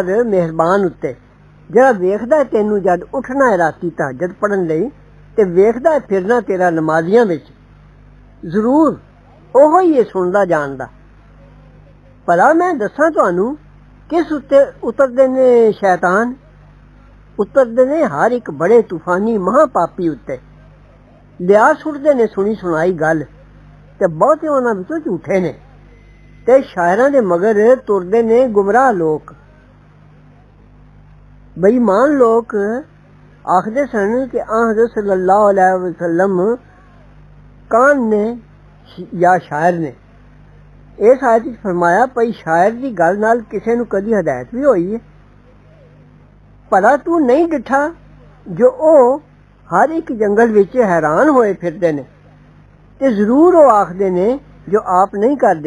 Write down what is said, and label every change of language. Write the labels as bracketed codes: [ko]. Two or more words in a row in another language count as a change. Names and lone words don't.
[pa] ਮਿਹਰਬਾਨ ਉੱਤੇ ਜਿਹੜਾ ਵੇਖਦਾ ਤੈਨੂੰ ਜਦ ਉੱਠਣਾ ਹੈ ਰਾਤੀ ਤਹੱਜਦ ਪੜਨ ਲਈ ਤੇ ਵੇਖਦਾ ਫਿਰਨਾ ਤੇਰਾ ਨਮਾਜ਼ੀਆਂ ਵਿੱਚ ਜ਼ਰੂਰ ਉਹ ਹੀ ਇਹ ਸੁਣਦਾ ਜਾਣਦਾ ਭਲਾ ਮੈਂ ਦੱਸਾਂ ਤੁਹਾਨੂੰ ਕਿਸ ਉੱਤੇ ਉਤਰਦੇ ਨੇ ਸ਼ੈਤਾਨ ਉਤਰਦੇ ਨੇ ਹਰ ਇੱਕ ਬੜੇ ਤੂਫਾਨੀ ਮਹਾਪਾਪੀ ਉੱਤੇ ਲਿਆ ਸੁੱਟਦੇ ਨੇ ਸੁਣੀ ਸੁਣਾਈ ਗੱਲ ਤੇ ਬਹੁਤੇ ਉਹਨਾਂ ਵਿੱਚੋਂ ਝੂਠੇ ਨੇ ਤੇ ਸ਼ਾਇਰਾਂ ਦੇ ਮਗਰ ਤੁਰਦੇ ਨੇ ਗੁਮਰਾਹ ਲੋਕ। ਬੇਈਮਾਨ ਲੋਕ ਆਖਦੇ ਸਨ ਕਿ ਹਜ਼ਰਤ [ar] صلى الله عليه وسلم [pa] ਕਾਨ ਨੇ ਯਾ ਸ਼ਾਇਰ ਨੇ। ਇਸ ਆਇਤ ਵਿਚ ਫ਼ਰਮਾਇਆ ਭਈ ਸ਼ਾਇਰ ਦੀ ਗਲ ਨਾਲ ਕਿਸੇ ਨੂੰ ਕਦੀ ਹਦਾਇਤ ਭੀ ਹੋਈ ਹੈ? ਭਲਾ ਤੂ ਨਹੀਂ ਡਿਠਾ ਜੋ ਓ ਹਰ ਏਕ ਜੰਗਲ ਵਿਚ ਹੈਰਾਨ ਹੋਏ ਫਿਰਦੇ ਨੇ ਤੇ ਜ਼ਰੂਰ ਓ ਆਖਦੇ ਨੇ ਜੋ ਆਪ ਨਹੀਂ ਕਰਦੇ।